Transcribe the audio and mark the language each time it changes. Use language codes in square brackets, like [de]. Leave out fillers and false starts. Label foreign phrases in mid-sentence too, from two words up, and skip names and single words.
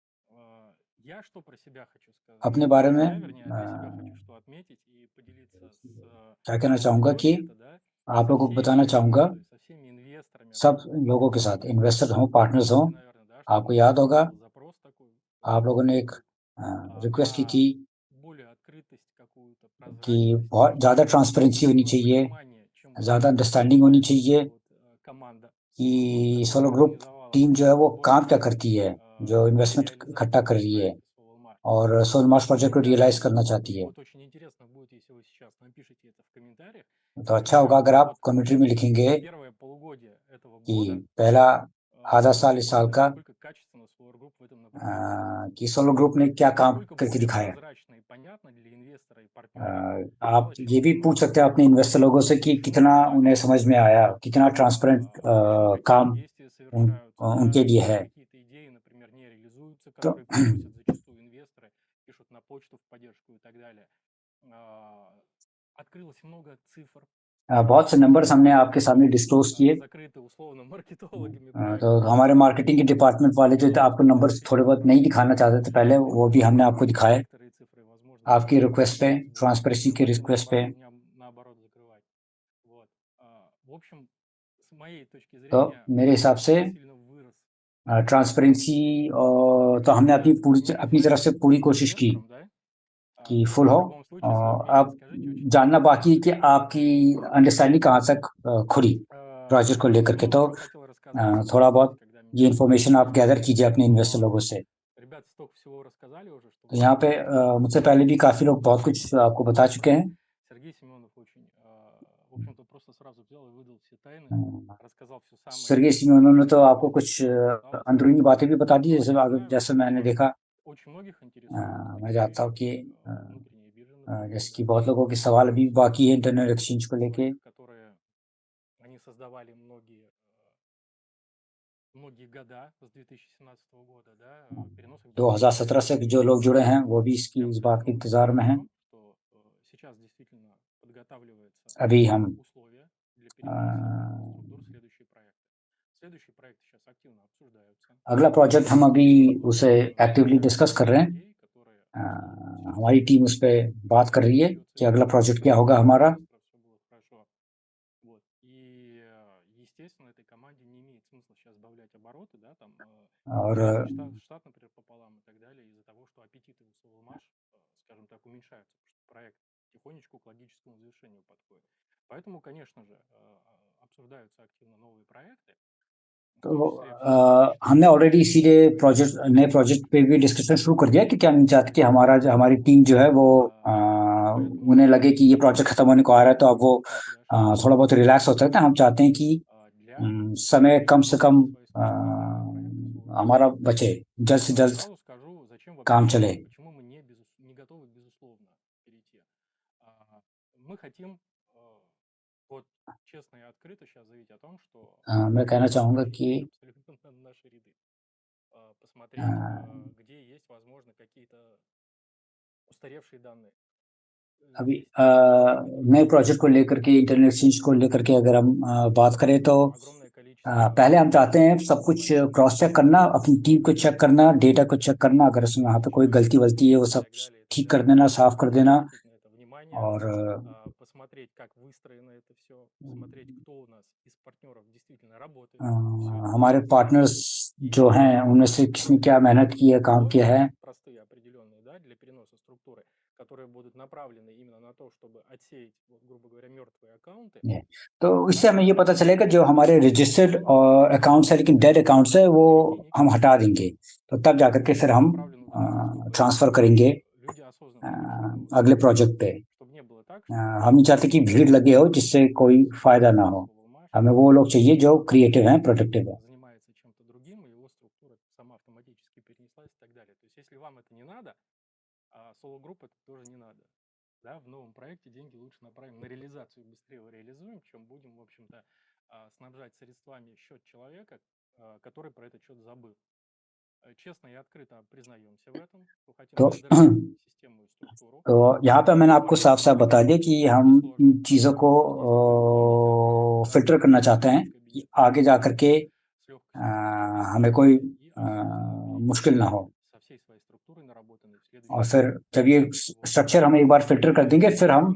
[ru] Я что про себя хочу [hi] अपने [ru] сказать? [hi] बारे [ru] Для [hi] में [ru] себя, вернее, для себя хочу что отметить и поделиться с [hi] क्या कहना चाहूँगा कि [ru] аудиторией, да, [hi] आप [ru] со [hi] लोगों को बताना [ru] всеми, [hi] चाहूँगा, [ru] то есть со всеми инвесторами, [hi] सब [ru] партнерами, [hi] लोगों के साथ, [ru] которые [hi] इन्वेस्टर हों, [ru] вы [hi] पार्टनर्स हों, [ru] помните, наверное, да, что [hi] आपको याद होगा, [ru] был запрос такой [hi] आप लोगों ने [ru] Soul [hi] एक [ru] Group [hi] रिक्वेस्ट की थी [ru] на более открытость какую-то, [hi] कि [ru] прозрачность [hi] बहुत ज़्यादा [ru] и [hi] ट्रांसपेरेंसी होनी [ru] больше [hi] चाहिए, [ru] понимания, чем [hi] ज़्यादा [ru] вообще [hi] अंडरस्टैंडिंग होनी [ru] занимается [hi] चाहिए [ru] команда [hi] कि [ru] Solar Group, которая [hi] सोलो ग्रुप [ru] организовала [hi] टीम जो है वो [ru] сбор [hi] काम क्या [ru] денег [hi] करती है, जो इन्वेस्टमेंट इकट्ठा [ru] реализацию [hi] कर रही है [ru] проекта Solar [hi] और सोल मार्च प्रोजेक्ट को रियलाइज करना [ru] И [hi] चाहती है। [ru] вот очень интересно будет, если вы сейчас напишите это в комментариях. [hi] तो अच्छा होगा [ru] Скажите, [hi] अगर आप [ru] вот [hi] कमेंट्री में लिखेंगे [ru] первое полугодие этого [hi] कि [ru] года, [hi] पहला आधा साल इस साल का [ru] насколько качественно Solar Group в этом направлении работает. [hi] कि सोलो ग्रुप ने क्या काम [ru] Насколько [hi] करके [ru] более [hi] दिखाया। [ru] прозрачно и понятно для инвестора и партнера [hi] आप [ru] стало, чем [hi] ये भी [ru] было [hi] पूछ सकते हैं अपने इन्वेस्टर लोगों से कि [ru] Почему [hi] कितना [ru] это так? [hi] उन्हें समझ में आया, कितना ट्रांसपेरेंट [ru] Какие [hi] काम [ru] действия совершаются, [hi] उनके लिए [ru] если [hi] है। [ru] какие-то идеи, например, не реализуются, [hi] तो [ru] которые приносят зачастую инвесторы, пишут на почту в поддержку и так далее. Открылось много цифр, [hi] बहुत से नंबर्स हमने आपके सामने डिस्क्लोज किए। [ru] закрыты условно маркетологами [hi] तो [ru] проекта. [hi] हमारे मार्केटिंग के डिपार्टमेंट वाले जो थे, आपको नंबर्स थोड़े बहुत नहीं दिखाना चाहते थे पहले, वो भी हमने आपको दिखाए [ru] Некоторые цифры, возможно, [hi] आपकी [ru] даже [hi] रिक्वेस्ट पे, [ru] вот. [hi] ट्रांसपेरेंसी की [ru] Желательно [hi] रिक्वेस्ट पे। [ru] наоборот закрывать. Вот. В общем, с моей точки [hi] तो [ru] зрения, [hi] मेरे हिसाब से [ru] очень сильно вырос [hi] ट्रांसपेरेंसी तो हमने अपनी तरफ से पूरी कोशिश की [ru] инвесторам, да? [hi] कि फुल हो। [ru] В любом случае, свое мнение [hi] अब [ru] скажите, очень [hi] जानना [ru] интересно. [hi] बाकी है कि आपकी अंडरस्टैंडिंग कहाँ तक खुली प्रोजेक्ट को लेकर के। [ru] Что [hi] तो [ru] еще хотел рассказать [hi] थोड़ा [ru] сейчас, [hi] बहुत [ru] когда [hi] ये [ru] меня [hi] इन्फॉर्मेशन आप गैदर कीजिए अपने इन्वेस्टर [ru] Но [hi] लोगों से। [ru] ребята столько всего рассказали уже, что [hi] तो यहाँ पे मुझसे पहले भी काफ़ी लोग बहुत कुछ आपको बता चुके हैं। [ru] Сергей Семенов очень, в общем-то, просто сразу взял и выдал все тайны, рассказал все самое [hi] सरगेई [ru] интересное, [hi] सिमोनोव ने तो [ru] что [hi] आपको कुछ [ru] осталось. [hi] अंदरूनी बातें भी बता दी, [ru] Но [hi] जैसे [ru] я знаю, [hi] जैसे मैंने [ru] что [hi] देखा। [ru] очень многих интересуют [hi] मैं [ru] такие [hi] जानता हूँ [ru] вещи, [hi] कि [ru] как внутренняя биржа, например, [hi] जैसे [ru] да, [hi] कि बहुत लोगों के सवाल अभी [ru] Solar [hi] बाकी है [ru] Group, [en] internet exchange [hi] को लेके। [ru] своих, которые они создавали многие года с 2017 года, да, переносом денежных [hi] 2017 से जो लोग जुड़े हैं वो भी [ru] Я [hi] इस बात के [ru] абсолютно [hi] इंतजार में [ru] уверен в [hi] हैं। [ru] том, что сейчас действительно подготавливается [hi] अभी हम [ru] условия для переноса структур в следующие проекты. Следующие проекты сейчас активно обсуждаются. [hi] अगला प्रोजेक्ट हम अभी उसे एक्टिवली [ru] Много [hi] डिस्कस कर रहे हैं। [ru] идей, которые через [hi] हमारी टीम उस पर बात कर रही है कि अगला प्रोजेक्ट क्या होगा हमारा। [ru] все было хорошо. Вот. И, естественно, этой команде не имеет смысла сейчас сбавлять обороты, да, там, [hi] और [ru] штат, например, пополам и так далее, из-за того, что аппетиты у Soulmash, скажем так, уменьшаются, потому что проект потихонечку к логическому завершению подходит. Поэтому, конечно же, обсуждаются активно новые проекты. [hi] तो हमने ऑलरेडी इसीलिए नए प्रोजेक्ट पे भी डिस्कशन शुरू कर दिया कि क्या नहीं चाहते कि हमारी टीम जो है वो उन्हें लगे कि ये प्रोजेक्ट खत्म होने को आ रहा है, तो अब वो थोड़ा बहुत रिलैक्स हो सकते हैं। हम चाहते हैं कि समय कम से कम हमारा बचे, जल्द से जल्द [ru] Сразу скажу, зачем [hi] काम [ru] вообще, [hi] चले। [ru] почему мы не готовы, безусловно, перейти. Мы хотим вот честно и открыто сейчас заявить о том, что [hi] मैं कहना चाहूँगा कि [ru] абсолютно на наши ряды. Посмотреть, где есть, возможно, какие-то устаревшие данные. [hi] अभी नए प्रोजेक्ट को लेकर के, [en] internet exchange [hi] को लेकर के अगर हम बात करें तो [ru] Огромное количество [hi] पहले हम चाहते हैं सब कुछ [en] cross check [hi] करना, अपनी टीम को चेक करना, डेटा को चेक करना, अगर उसमें वहाँ पे कोई गलती वलती है वो सब ठीक कर देना, साफ कर देना। [ru] обратить на это внимание, [hi] और [ru] посмотреть, как выстроено это все, посмотреть, кто у нас из партнеров действительно работает. [hi] हमारे पार्टनर्स जो हैं उनमें से किसने क्या मेहनत की है, काम किया है। [ru] Простые определенные, да, для переноса структуры, которые будут направлены именно на то, чтобы отсеять, вот, грубо говоря, мертвые аккаунты. [hi] तो इससे हमें ये पता चलेगा जो हमारे [en] registered accounts [hi] है लेकिन [en] dead accounts [hi] है वो हम हटा देंगे, तो तब जाकर के फिर हम ट्रांसफर करेंगे [ru] Люди осознанно [hi] अगले प्रोजेक्ट पे। [ru] чтобы не было так, [hi] हम नहीं चाहते कि भीड़ लगे हो जिससे कोई फायदा ना हो। हमें वो लोग चाहिए जो क्रिएटिव हैं, प्रोडक्टिव हैं। [ru] занимается чем-то другим, и его структура сама автоматически перенеслась и так далее. То есть, если вам это не надо, а соло-групп это тоже не надо. Да, в новом проекте деньги лучше направим на реализацию, быстрее его реализуем, чем будем, в общем-то, снабжать средствами счет человека, который про этот счет забыл. Честно и открыто признаемся в этом. Хотим [hi] तो [ru] модернизировать систему и структуру. [hi] तो यहाँ पे मैंने आपको साफ साफ बता दिया कि हम इन चीज़ों को फिल्टर करना चाहते हैं कि आगे जा कर के हमें कोई मुश्किल ना हो। और [ru] следующий [hi] फिर [ru] шаг. [hi] जब ये [ru] Вот. [hi] स्ट्रक्चर हम एक बार फिल्टर कर देंगे, फिर हम